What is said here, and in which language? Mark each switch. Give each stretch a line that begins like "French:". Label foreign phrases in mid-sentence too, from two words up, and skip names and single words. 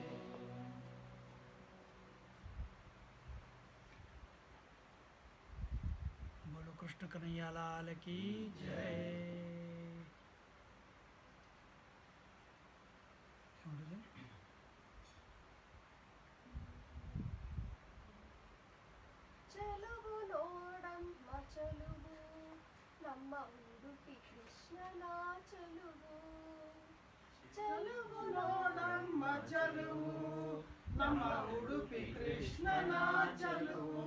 Hindi: बोलो कृष्ण कन्हैया लाल की जय.
English: You want to sing?
Kannada: ಚೆಲುವು ನೋಡಮ್ಮ ಚೆಲುವು ನಮ್ಮ ಉಡುಪಿ ಕೃಷ್ಣನ ಚೆಲುವು ಚೆಲುವು ನೋಡಮ್ಮ ಚಲುವು ನಮ್ಮ ಉಡುಪಿ ಕೃಷ್ಣನ ಚಲುವು